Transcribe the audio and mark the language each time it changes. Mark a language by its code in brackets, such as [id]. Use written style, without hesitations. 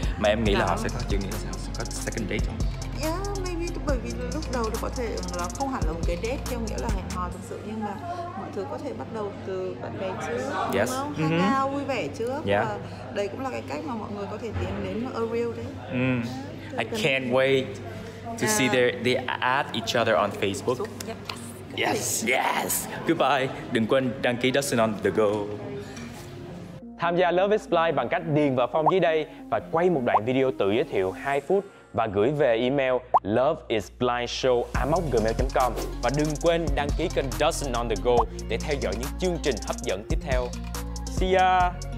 [vi] Mà em nghĩ là họ sẽ có chuyện, nghĩ là sẽ có second date không? [en] Yeah, maybe [vi] bởi vì lúc đầu thì có thể là không hẳn là một cái date theo nghĩa là hẹn hò thực sự, nhưng mà mọi thứ có thể bắt đầu từ bạn bè trước, [en] Yes. [vi] đúng không? Hang out vui vẻ trước, [en] Yeah. [vi] và đây cũng là cái cách mà mọi người có thể tiến đến [en] a real [vi] đấy. [en] I can't wait to see they add each other on Facebook. Yes, yes. Goodbye. [vi] Đừng quên đăng ký Dustin on the go. Tham gia Love is Blind bằng cách điền vào form dưới đây và quay một đoạn video tự giới thiệu 2 phút và gửi về email loveisblindshow@gmail.com. Và đừng quên đăng ký kênh Dustin on the go để theo dõi những chương trình hấp dẫn tiếp theo. [en] See ya!